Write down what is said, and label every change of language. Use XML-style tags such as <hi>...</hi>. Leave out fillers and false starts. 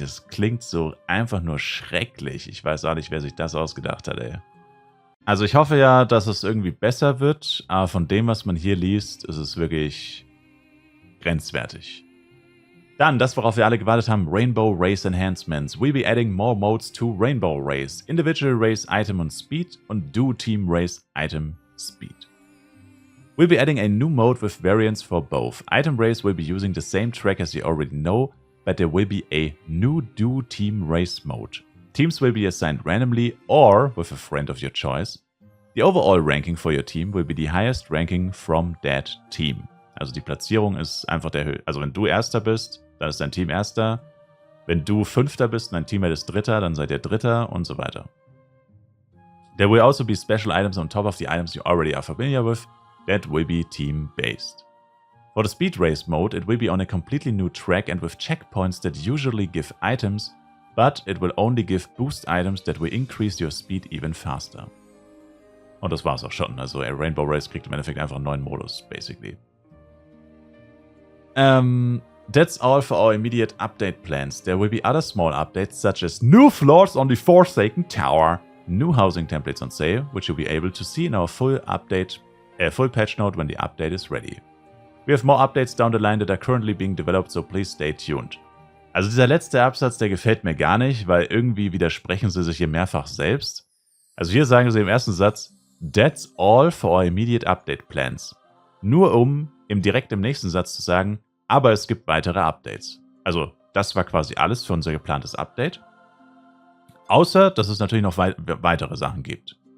<de>Es klingt so einfach nur schrecklich. Ich weiß auch nicht, wer sich das ausgedacht hat, ey. Also ich hoffe ja, dass es irgendwie besser wird, aber von dem, was man hier liest, ist es wirklich grenzwertig. Dann, das, worauf wir alle gewartet haben, Rainbow Race Enhancements.</de> <en>We'll be adding more modes to Rainbow Race. Individual Race Item und Speed und Duo Team Race Item Speed. We'll be adding a new mode with variants for both. Item Race will be using the same track as you already know, but there will be a new Duo Team Race mode. Teams will be assigned randomly or with a friend of your choice. The overall ranking for your team will be the highest ranking from that team.</en> <de>Also die Platzierung ist einfach der Höhe. Also wenn du Erster bist, dann ist dein Team Erster. Wenn du Fünfter bist und dein Teammate ist Dritter, dann seid ihr Dritter und so weiter.</de> <en>There will also be special items on top of the items you already are familiar with that will be team-based. For the Speed Race mode, it will be on a completely new track and with checkpoints that usually give items, but it will only give boost items that will increase your speed even faster.</en> <de>Und das war's auch schon. Also Rainbow Race kriegt im Endeffekt einfach einen neuen Modus, basically.</de> <en>That's all for our immediate update plans. There will be other small updates such as new floors on the Forsaken Tower, new housing templates on sale, which you'll be able to see in our full patch note when the update is ready. We have more updates down the line that are currently being developed, so please stay tuned.</en> <de>Also dieser letzte Absatz, der gefällt mir gar nicht, weil irgendwie widersprechen sie sich hier mehrfach selbst. Also hier sagen sie im ersten Satz,</de> <en>that's all for our immediate update plans.</en> <de>Nur um direkt im nächsten Satz zu sagen, aber es gibt weitere Updates. Also das war quasi alles für unser geplantes Update. Außer, dass es natürlich noch weitere Sachen gibt.</de>